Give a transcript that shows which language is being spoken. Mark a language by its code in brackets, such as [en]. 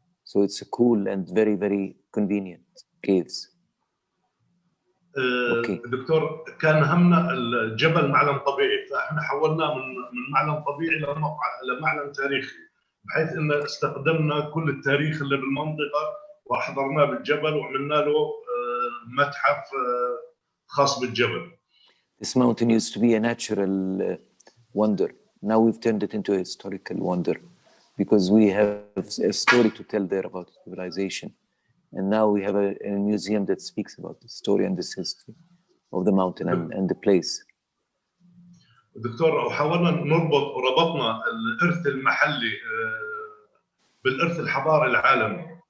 [en] So it's a cool and very, very convenient caves. [ar] دكتور كان همنا الجبل معلم طبيعي، فاحنا حولناه من معلم طبيعي لمعلم تاريخي، بحيث ان استخدمنا كل التاريخ اللي بالمنطقه واحضرناه بالجبل وعملنا له متحف خاص بالجبل. [en] This mountain used to be a natural wonder. Now we've turned it into a historical wonder because we have a story to tell there about civilization. And now we have a museum that speaks about the story and this history of the mountain and the place. [ar] دكتور وحاولنا ربطنا الإرث المحلي بالإرث الحضاري العالمي.